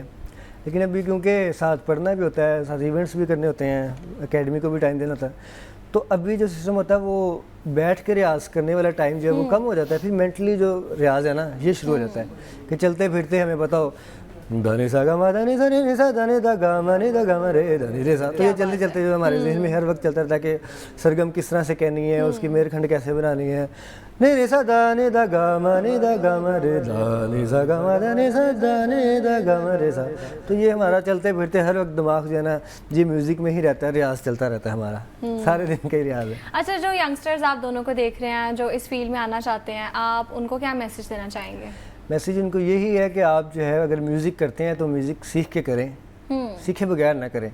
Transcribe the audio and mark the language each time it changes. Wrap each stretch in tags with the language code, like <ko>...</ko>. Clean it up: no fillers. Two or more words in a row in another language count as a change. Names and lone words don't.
<hi>लेकिन अभी क्योंकि साथ पढ़ना भी होता है, साथ इवेंट्स भी करने होते हैं, एकेडमी को भी टाइम देना होता है, तो अभी जो सिस्टम होता है वो बैठ के रियाज़ करने वाला टाइम जो है वो कम हो जाता है। फिर मेंटली जो रियाज़ है ना ये शुरू हो जाता है कि चलते फिरते हमें बताओ धनी सा गा मा धनी सा रे सा धनी दा गा मा नी दा गा मा रे धनी रे सा। तो ये चलते चलते जो हमारे ज़हन में हर वक्त चलता रहता है कि सरगम किस तरह से कहनी है, उसकी मेरखंड कैसे बनानी है, नी रे सा दा नी दा गा मा नी दा गा मा रे दा नी सा गा मा दा नी सा दा नी दा गा मा रे सा। तो ये हमारा चलते फिरते हर वक्त दिमाग जो है ना ये म्यूज़िक में ही रहता है, रियाज चलता रहता है हमारा, सारे दिन का ही रियाज है। अच्छा जो यंगस्टर्स आप दोनों को देख रहे हैं जो इस फील्ड में आना चाहते हैं, आप उनको क्या मैसेज देना चाहेंगे? मैसेज उनको यही है कि आप जो है अगर म्यूज़िक करते हैं तो म्यूज़िक सीख के करें, सीखे बगैर ना करें।</hi>